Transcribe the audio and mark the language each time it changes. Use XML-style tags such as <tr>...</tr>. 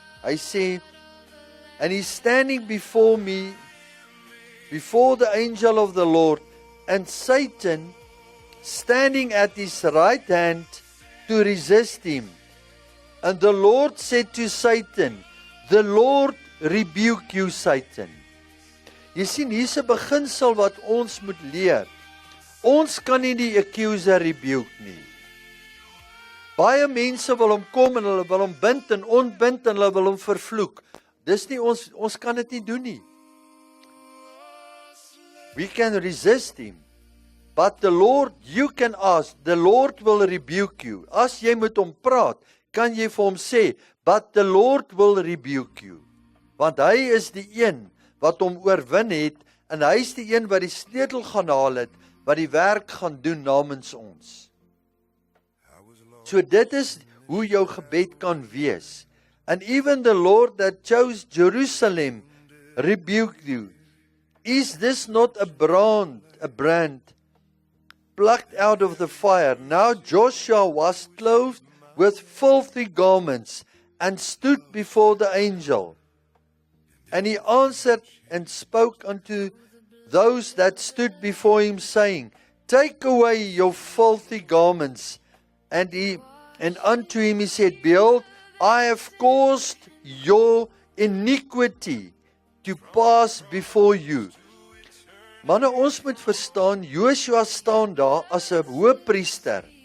<af>Hy sê,</af> <en>and he's standing before me, before the angel of the Lord, and Satan standing at his right hand to resist him. And the Lord said to Satan, the Lord rebuke you, Satan.</en> <af>Jy sien, hier's 'n beginsel wat ons moet leer. Ons kan nie die accuser rebuke nie. Baie mense wil hom kom en hulle wil hom bind en ontbind en hulle wil hom vervloek. Dis nie ons kan dit nie doen nie.</af> <en>We can resist him, But the Lord, you can ask, the Lord will rebuke you.</en> <af>As jy met hom praat, kan jy vir hom sê,</af> <en>but the Lord will rebuke you.</en> <af>Want hy is die een wat hom oorwin het, en hy is die een wat die sleutel gaan haal het, wat die werk gaan doen namens ons. So dit is hoe jou gebed kan wees.</af> <en>And even the Lord that chose Jerusalem rebuked you. Is this not a brand plucked out of the fire? Now Joshua was clothed with filthy garments and stood before the angel. And he answered and spoke unto those that stood before him, saying, Take away your filthy garments. And unto him he said, Behold, I have caused your iniquity to pass before you.</en> <af>Manne, ons moet verstaan, Joshua staan daar as 'n hoëpriester.</af>